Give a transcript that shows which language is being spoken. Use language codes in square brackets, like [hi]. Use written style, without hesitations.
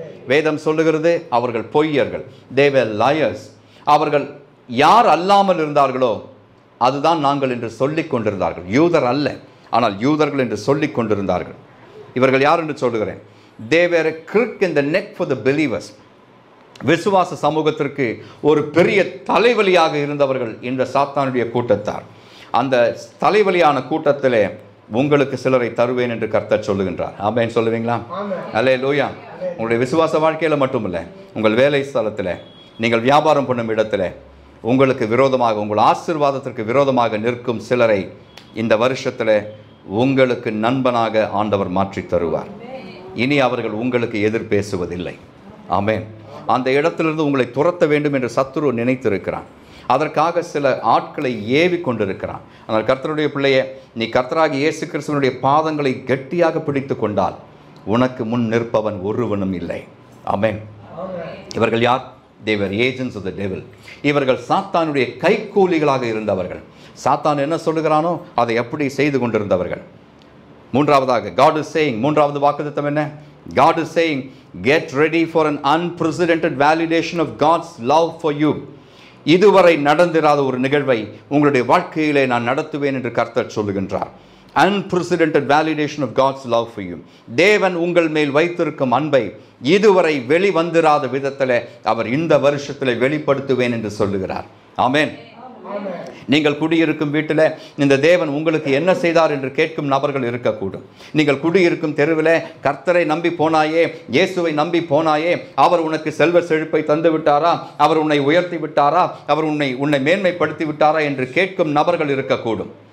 [ta] வேதம் சொல்லுகிறது அவர்கள் பொய்யர்கள், [en] they were liars. [ta] அவர்கள் யார் அல்லாமல் இருந்தார்களோ அதுதான் நாங்கள் என்று சொல்லிக் கொண்டிருந்தார்கள். யூதர் அல்ல, ஆனால் யூதர்கள் என்று சொல்லிக் கொண்டிருந்தார்கள். இவர்கள் யார் என்று சொல்லுகிறேன். [en] They were a crick in the neck for the believers. [ta] விசுவாச சமூகத்திற்கு ஒரு பெரிய தலைவலியாக இருந்தவர்கள் இந்த சாத்தானுடைய கூட்டத்தார். அந்த தலைவலியான கூட்டத்திலே உங்களுக்கு சிலரை தருவேன் என்று கர்த்தர் சொல்லுகின்றார். ஆமென் சொல்லுவீங்களா? அல்லேலூயா. உங்களுடைய விசுவாச வாழ்க்கையில் மட்டுமில்லை, உங்கள் வேலை ஸ்தலத்தில், நீங்கள் வியாபாரம் பண்ணும் இடத்துல உங்களுக்கு விரோதமாக, உங்கள் ஆசீர்வாதத்திற்கு விரோதமாக நிற்கும் சிலரை இந்த வருஷத்தில் உங்களுக்கு நண்பனாக ஆண்டவர் மாற்றி தருவார். இனி அவர்கள் உங்களுக்கு எதிர் பேசுவதில்லை. ஆமென். அந்த இடத்திலிருந்து உங்களை துரத்த வேண்டும் என்று சத்துரு நினைத்திருக்கிறான். அதற்காக சில ஆட்களை ஏவி கொண்டிருக்கிறான். ஆனால் கர்த்தருடைய பிள்ளையே, நீ கர்த்தராகிய இயேசு கிறிஸ்துவினுடைய பாதங்களை கெட்டியாக பிடித்து கொண்டால் உனக்கு முன் நிற்பவன் ஒருவனும் இல்லை. ஆமென். இவர்கள் யார்? [en] They were agents of the devil. [ta] இவர்கள் சாத்தானுடைய கைக்கூலிகளாக இருந்தவர்கள். சாத்தான் என்ன சொல்லுகிறானோ அதை எப்படி செய்து கொண்டிருந்தவர்கள். மூன்றாவதாக [en] God is saying, [ta] மூன்றாவது வாக்குத்தத்தம் என்ன? [en] God is saying, get ready for an unprecedented validation of God's love for you. [ta] இதுவரை நடந்திராத ஒரு நிகழ்வை உங்களுடைய வாழ்க்கையிலே நான் நடத்துவேன் என்று கர்த்தர் சொல்லுகின்றார். [en] Unprecedented validation of God's love for you. [ta] தேவன் உங்கள் மேல் வைத்திருக்கும் அன்பை இதுவரை வெளிவந்திராத விதத்தில் அவர் இந்த வருஷத்தில் வெளிப்படுத்துவேன் என்று சொல்லுகிறார். ஆமென். நீங்கள் குடியிருக்கும் வீட்டில் இந்த தேவன் உங்களுக்கு என்ன செய்தார் என்று கேட்கும் நபர்கள் இருக்கக்கூடும். நீங்கள் குடியிருக்கும் தெருவில் கர்த்தரை நம்பி போனாயே, இயேசுவை நம்பி போனாயே, அவர் உனக்கு செல்வ செழிப்பை தந்து விட்டாரா, அவர் உன்னை உயர்த்தி விட்டாரா, அவர் உன்னை மேன்மைப்படுத்தி விட்டாரா என்று கேட்கும் நபர்கள் இருக்கக்கூடும்.